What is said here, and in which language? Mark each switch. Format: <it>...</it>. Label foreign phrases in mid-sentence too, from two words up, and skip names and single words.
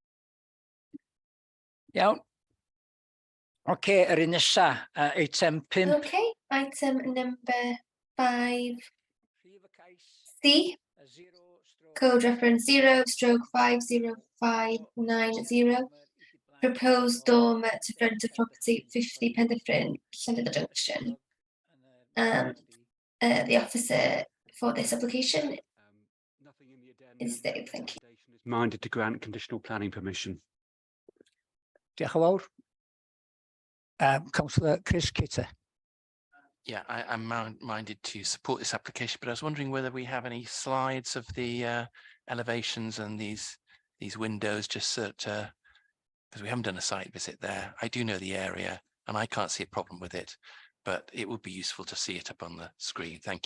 <en>Yeah.</en> <cy>Okay, yr un nesa,</cy> <en>item 5. Okay, item number 5. C. Code reference 0/50590. Proposed dormer to front of property 50 Penderfyn, Llandudno Junction. And the officer for this application is Dave. Thank you. Minded to grant conditional planning permission.</en> <cy>Diolch yn fawr.</cy> <en>Councillor Chris Kitter. Yeah, I'm minded to support this application, but I was wondering whether we have any slides of the elevations and these windows, just so because we haven't done a site visit there. I do know the area and I can't see a problem with it, but it would be useful to see it up on the screen.</en>